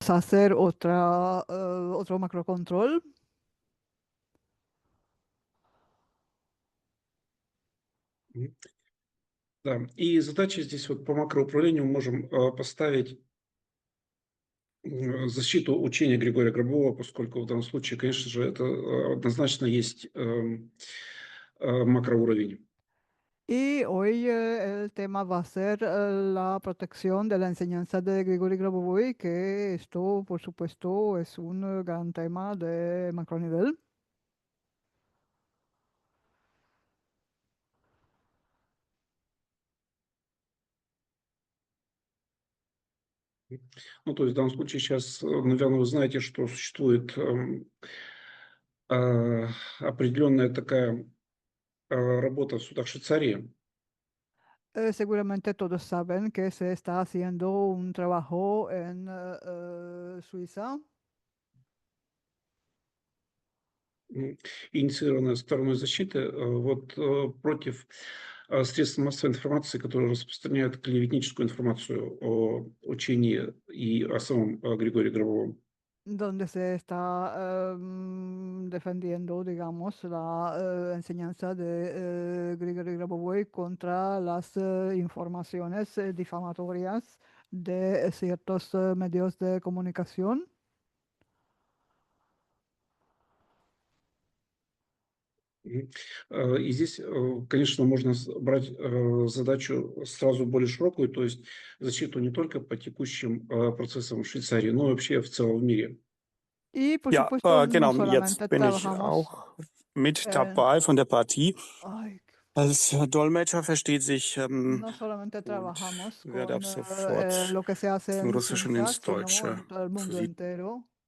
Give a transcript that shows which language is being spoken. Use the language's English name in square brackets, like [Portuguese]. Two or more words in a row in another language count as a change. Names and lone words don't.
[Spanish] a hacer otro macrocontrol. Мгм. [Russian] Да, и задача здесь вот по макроуправлению мы можем поставить защиту учения Григория Гробова, поскольку в данном случае, конечно же, это однозначно есть макроуровень. [Spanish] Y hoy el tema va a ser la protección de la enseñanza de Grigori Grabovoi, que esto, por supuesto, es un gran tema de macronivel. [Russian] Ну, то есть в данном случае сейчас, наверное, вы знаете, что существует определенная такая работа в судах Швейцарии. [Spanish] Seguramente todos saben que se está haciendo un trabajo en Suiza, [Russian] Инициированная стороной защиты вот, против средств массовой информации, которые распространяют клеветническую информацию о учении и о самом Григории Гробовом. [Spanish] donde se está defendiendo, digamos, la enseñanza de Grigori Grabovoi contra las informaciones difamatorias de ciertos medios de comunicación. Мгм. [Russian] И здесь, конечно, можно брать задачу сразу более широкую, то есть защиту не только по текущим процессам в Швейцарии, но и вообще в целом в мире. [Spanish] Y por [German] Ja, [Spanish] supuesto, no [German] genau. Jetzt [Spanish] solamente [German] bin ich [Spanish] trabajamos [German] auch mit [Spanish] en, [German] dabei von der Partie. ay, Als Dolmetscher versteht sich [Spanish] no solamente [German] und [Spanish] trabajamos [German] werde ab [Spanish] con [German] sofort [Spanish] lo que se hace [German] vom [Spanish] en [German] Russischen [Spanish] Suiza, [German] ins [Spanish] sino [German] Deutsche [Spanish] en todo el mundo [German] fließen. [Spanish] entero.